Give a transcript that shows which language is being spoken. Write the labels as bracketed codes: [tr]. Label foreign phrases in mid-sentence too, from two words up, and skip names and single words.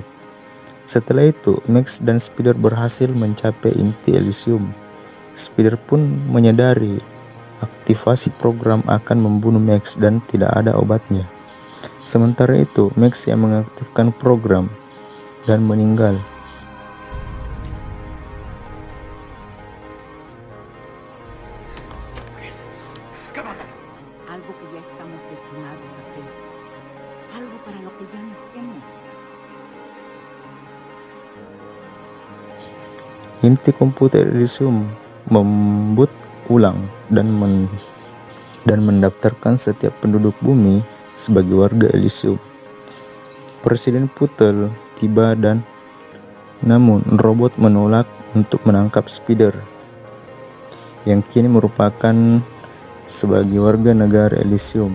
[id] Setelah itu, Max dan Spider berhasil mencapai inti Elysium. Spider pun menyadari aktivasi program akan membunuh Max dan tidak ada obatnya. Sementara itu, Max yang mengaktifkan program dan meninggal. [es] Algo que ya estamos destinados a hacer. Algo para lo que ya nacemos. [id] Inti komputer Elysium memboot ulang dan mendaftarkan setiap penduduk bumi sebagai warga Elysium. Presiden Putel tiba namun robot menolak untuk menangkap Spider yang kini merupakan sebagai warga negara Elysium.